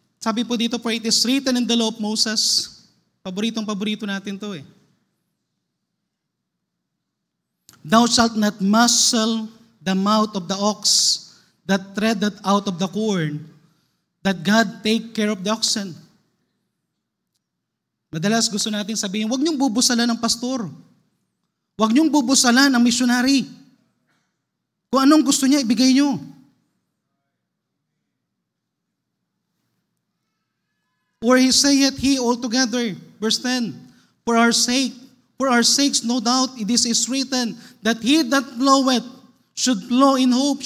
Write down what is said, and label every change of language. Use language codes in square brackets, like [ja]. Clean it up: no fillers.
[tl] Sabi po dito, [en] for it is written in the law of Moses. [tl] Paborito natin to eh. [en] Thou shalt not muzzle the mouth of the ox that treadeth out of the corn, that God take care of the oxen. [tl] Madalas gusto natin sabihin, huwag niyong bubusalan ng pastor. Huwag niyong bubusalan ng missionary. Kung anong gusto niya, ibigay niyo. [en] Or he saith he altogether, verse 10, for our sakes, no doubt, it is written, that he that ploweth should plow in hope.